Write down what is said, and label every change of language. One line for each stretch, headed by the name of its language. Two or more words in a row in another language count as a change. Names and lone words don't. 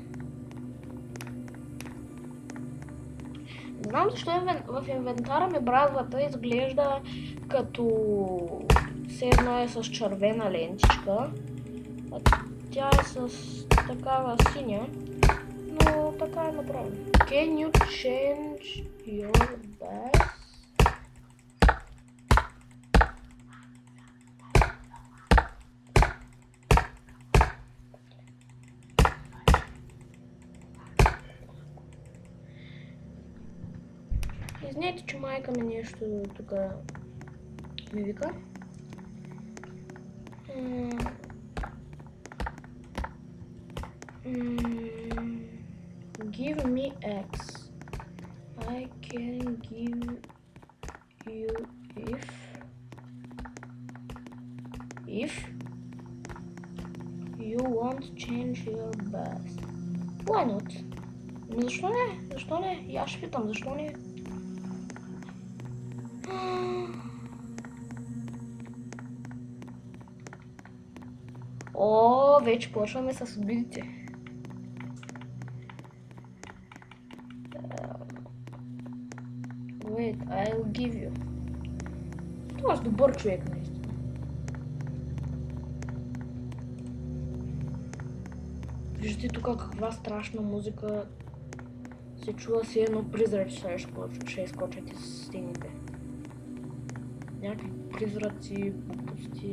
Bulgarian: Знам защо в инвентара ми бразвата изглежда като все едно е с червена лентичка. Тя е с такава синя, но така е направена.
English: Can you change your base?
Bulgarian: Знаете, че майка ми нещо тук ми вика.
English: Give me X. I can give you if you want to change your base. Why not?
Bulgarian: Защо не? Защо не? И аз ще питам, защо не? О, вече почваме с обидите.
English: Wait, I'll give you.
Bulgarian: Това е добър човек, наистина. Виждате тук каква страшна музика се чува, си едно призраче ще изкочат из стените. Някакви призраци, глупости.